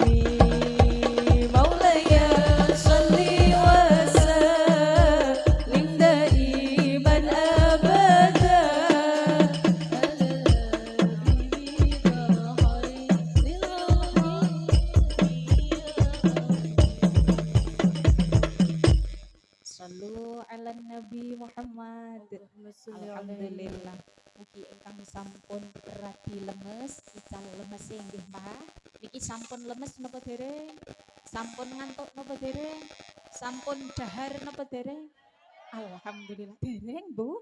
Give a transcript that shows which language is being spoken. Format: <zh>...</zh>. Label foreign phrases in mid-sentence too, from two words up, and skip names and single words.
<ar>مولاي صل وسلم دائما أبدا صلوا على النبي محمد.</ar> <jv>Alhamdulillah. Mugi ingkang sampun radi lemes, ical lemes nggih Mbah. Niki sampun lemes napa dereng? Sampun ngantuk napa dereng? Sampun dahar napa dereng? Alhamdulillah dereng Bu.</jv>